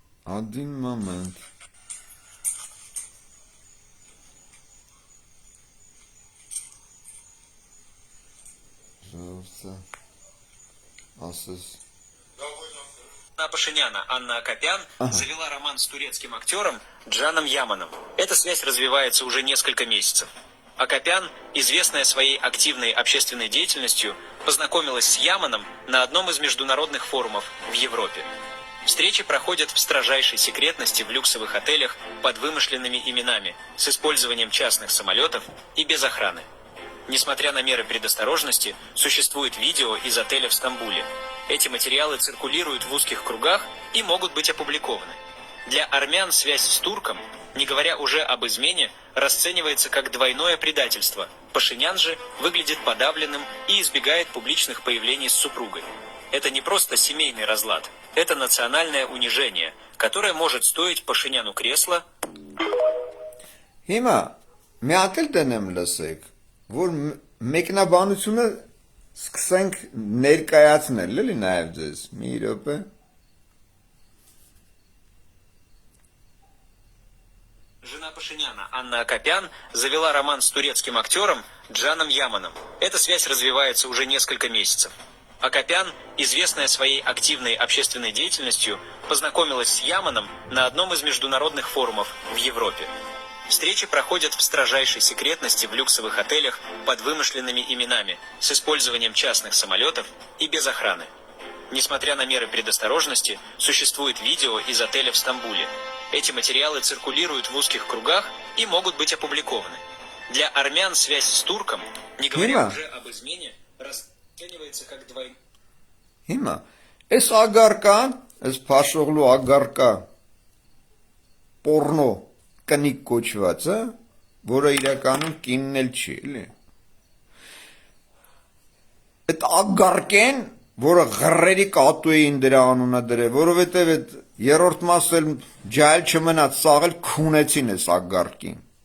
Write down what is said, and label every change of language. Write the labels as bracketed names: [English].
[Russian] Один момент։ [Armenian] Ժողովուրդը ասես [Russian] Пашиняна Анна Акопян завела роман с турецким актером Джаном Яманом. Эта связь развивается уже несколько месяцев. Акопян, известная своей активной общественной деятельностью, познакомилась с Яманом на одном из международных форумов в Европе. Встречи проходят в строжайшей секретности в люксовых отелях под вымышленными именами, с использованием частных самолетов и без охраны. Несмотря на меры предосторожности, существует видео из отеля в Стамбуле. Эти материалы циркулируют в узких кругах и могут быть опубликованы. Для армян связь с турком, не говоря уже об измене, расценивается как двойное предательство. Пашинян же выглядит подавленным и избегает публичных появлений с супругой. Это не просто семейный разлад, это национальное унижение, которое может стоить Пашиняну кресла. [Armenian] Հիմա մի հատ էլ դնեմ լսեք, որ մեկնաբանությունը սկսենք ներկայացնել, էլի նաև ձեզ, մի րոպե։ [Russian] Жена Пашиняна Анна Акопян завела роман с турецким актером Джаном Яманом. Эта связь развивается уже несколько месяцев. Акопян, известная своей активной общественной деятельностью, познакомилась с Яманом на одном из международных форумов в Европе. Встречи проходят в строжайшей секретности в люксовых отелях под вымышленными именами, с использованием частных самолетов и без охраны. Несмотря на меры предосторожности, существует видео из отеля в Стамбуле. Эти материалы циркулируют в узких кругах и могут быть опубликованы. Для армян связь с турком, не говоря уже об измене, расценивается как двойное. [Armenian] Հիմա այս ագարկան, այս փաշողլու ագարկա պորնո կնիկ կոչվածը, որը իրականում կինն էլ չի, էլի։ Այդ ագարկեն, որը ղռերի կատու էին դրա անունը դրել, որովհետև այդ երրորդ մասը էլ ջայլ չմնաց, սաղել քունեցին այս ագարկին։